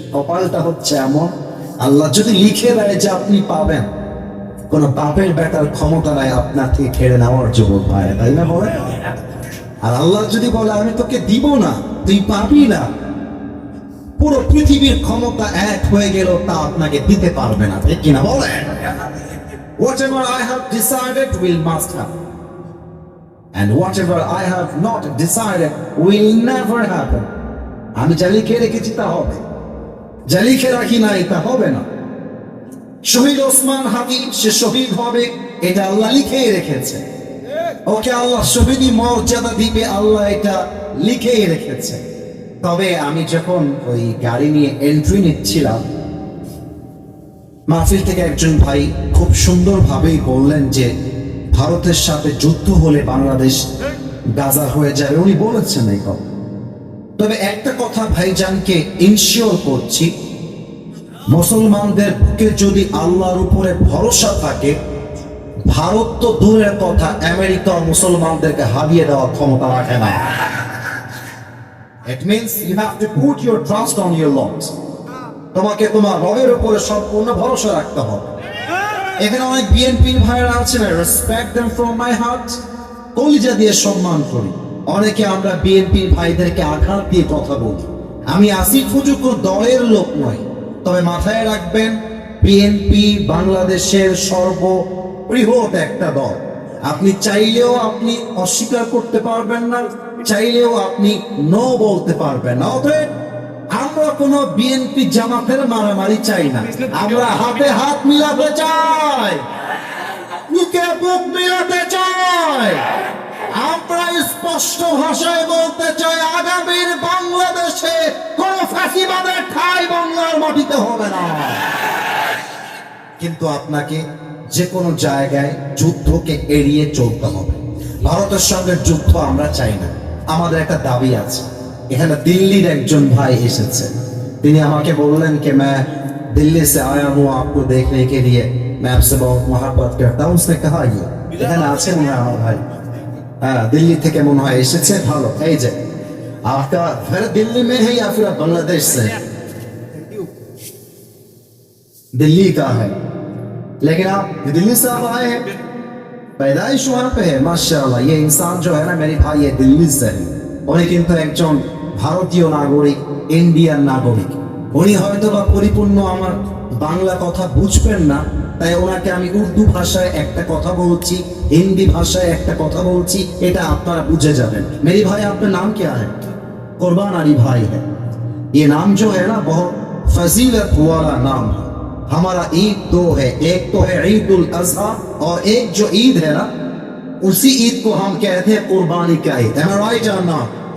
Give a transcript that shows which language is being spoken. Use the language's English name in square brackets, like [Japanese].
[Bangla] কপালটা হচ্ছে এমন, আল্লাহ যদি লিখে দেয় যে আপনি পাবেন, কোন বাপের বেটার ক্ষমতা নাই আপনার থেকে কেড়ে নেওয়ার জন্য পায়, তাই না বলে? আর আল্লাহ যদি বলে আমি তোকে দিব না, তুই পাবি না, পুরো পৃথিবীর ক্ষমতা এক হয়ে গেল তা আপনাকে দিতে পারবে না, ঠিক কিনা বলে? [English] Whatever I have decided will must happen, and whatever I have not decided will never happen. [Bangla] আমি যা লিখে রেখেছি তা হবে, যা লিখে রাখি না তা হবে না। শহীদ ওসমান হাদি সে শহীদ হবে, এটা আল্লাহ লিখেই রেখেছে। ওকে আল্লাহ শহীদি মর্যাদা দিবে, আল্লাহ এটা লিখেই রেখেছে। তবে আমি যখন ওই গাড়ি নিয়ে এন্ট্রি নিচ্ছিলাম, মাহফিল থেকে একজন ভাই খুব সুন্দরভাবেই বললেন যে ভারতের সাথে যুদ্ধ হলে বাংলাদেশ গাজা হয়ে যাবে, উনি বলেছেন এই কথা। তবে একটা কথা ভাইজানকে ইনশিওর করছি, মুসলমানদের বুকে যদি আল্লাহর উপরে ভরসা থাকে, ভারত তো দূরের কথা, আমেরিকা মুসলমানদেরকে হারিয়ে দেওয়ার ক্ষমতা রাখে না। [English] It means you have to put your trust on your Lord. [Bangla] তোমাকে তোমার রবের উপরে সম্পূর্ণ ভরসা রাখতে হবে। এখানে অনেক বিএনপির ভাইরা আছেন, [English] respect them from my heart, [Bangla] কলিজা দিয়ে সম্মান করি। অনেকে আমরা বিএনপির ভাইদেরকে আঘাত দিয়ে কথা বলি। আমি আসিফ হুজুর দলের লোক নই, তবে মাথায় রাখবেন বিএনপি বাংলাদেশের সর্ববৃহৎ একটা দল। আপনি চাইলেও আপনি অস্বীকার করতে পারবেন না, চাইলেও আপনি নো বলতে পারবেন না। অতএব আমরা কোনো বিএনপি জামাতের মারামারি চাই না, আমরা হাতে হাত মিলাতে চাই, বুকে বুক মিলাতে চাই। আমরা স্পষ্ট ভাষায় বলতে চাই আগামীর বাংলাদেশে কোন ফাঁসিবাদের ঠাঁই বাংলার মাটিতে হবে না। কিন্তু আপনাকে যে কোনো জায়গায় যুদ্ধকে এড়িয়ে চলতে হবে। ভারতের সঙ্গে যুদ্ধ আমরা চাই না। আমাদের একটা দাবি আছে। এখানে দিল্লির একজন ভাই এসেছে, তিনি আমাকে বললেন [Hindi] कि मैं दिल्ली से आया हूँ आपको देखने के लिए, मैं आपसे बहुत मोहब्बत करता हूँ। उसने कहा ये [Bangla] এখানে আছে মনে হয় আমার ভাই, হ্যাঁ দিল্লি থেকে মনে হয় এসেছে। ভালো, এই যে [Hindi] आपका घर दिल्ली में है या फिर बांग्लादेश से? दिल्ली का है, लेकिन आप दिल्ली से आप आए हैं, पैदाइश वहां पे है। माशाल्लाह, ये इंसान जो है ना मेरे भाई, ये दिल्ली से है। [Bangla] উনি কিন্তু একজন ভারতীয় নাগরিক, ইন্ডিয়ান নাগরিক। উনি হয়তো বা পরিপূর্ণ আমার বাংলা কথা বুঝবেন না, তাই ওনাকে আমি উর্দু ভাষায় একটা কথা বলছি, হিন্দি ভাষায় একটা কথা বলছি, এটা আপনারা বুঝে যাবেন। [Hindi] मेरे भाई आपका नाम क्या है? कुर्बान अली भाई है। ये नाम जो है ना बहुत फजीलत वाला नाम है। हमारा ईद दो है, एक तो है ईद उल अजहा और एक जो ईद है ना, उसी ईद को हम कहते हैं कुर्बानी का Eid. [English] Am I right or not?